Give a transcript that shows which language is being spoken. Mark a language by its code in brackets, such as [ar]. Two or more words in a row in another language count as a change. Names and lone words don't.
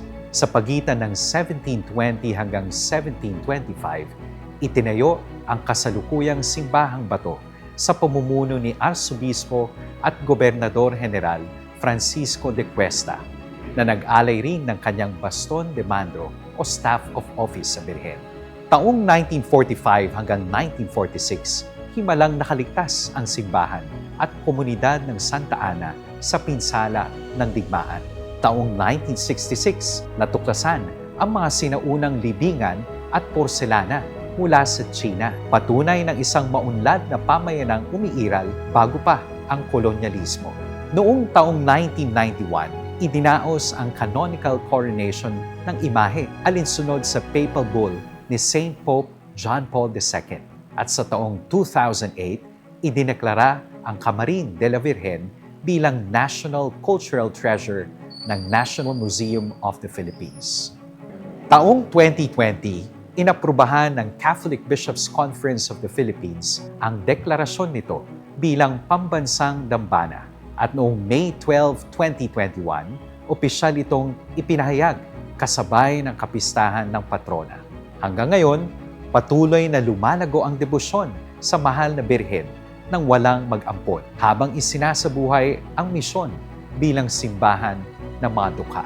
[tl] Sa pagitan ng 1720 hanggang 1725, itinayo ang kasalukuyang simbahang bato sa pamumuno ni Arsobispo at Gobernador General Francisco de Cuesta na nag-alay rin ng kanyang [es] baston de mando [tl] o [en] staff of office [tl] sa Birhen. Taong 1945 hanggang 1946, himalang nakaligtas ang simbahan at komunidad ng Santa Ana sa pinsala ng digmaan. Taong 1966, natuklasan ang mga sinaunang libingan at porselana mula sa China. Patunay ng isang maunlad na pamayanang umiiral bago pa ang kolonyalismo. Noong taong 1991, idinaos ang [en] canonical coronation [tl] ng imahe alinsunod sa [en] papal bull [tl] ni Saint Pope John Paul II. At sa taong 2008, idineklara ang Camarin de la Virgen bilang [en] National Cultural Treasure [tl] ng National Museum of the Philippines. Taong 2020, inaprubahan ng Catholic Bishops' Conference of the Philippines ang deklarasyon nito bilang pambansang dambana. At noong May 12, 2021, opisyal itong ipinahayag kasabay ng kapistahan ng patrona. Hanggang ngayon, patuloy na lumalago ang debosyon sa mahal na Birhen nang walang mag-ampon habang isinasabuhay ang misyon bilang simbahan ng mga dukha.